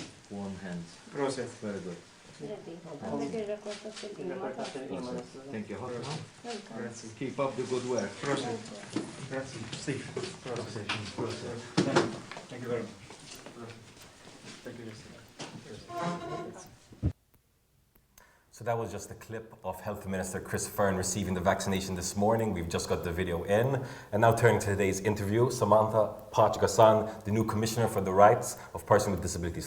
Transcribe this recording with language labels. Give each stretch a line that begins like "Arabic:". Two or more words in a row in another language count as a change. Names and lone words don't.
English: Warm hands. Prosit. Very good. Ready.
Maltese: Għandek il-rekord ta' fil-qima.
English: Thank you. Welcome. Grazie. Keep up the good work.
Maltese: Prosit. Grazie. Steve. Prosit.
English: Thank you very much. Thank you, Steve. So that was just a clip of Health Minister Chris Fearn receiving the vaccination this morning. We've just got the video in. And now turning to today's interview, Samantha Parch-Gazan, the new Commissioner for the Rights of Persons with Disabilities.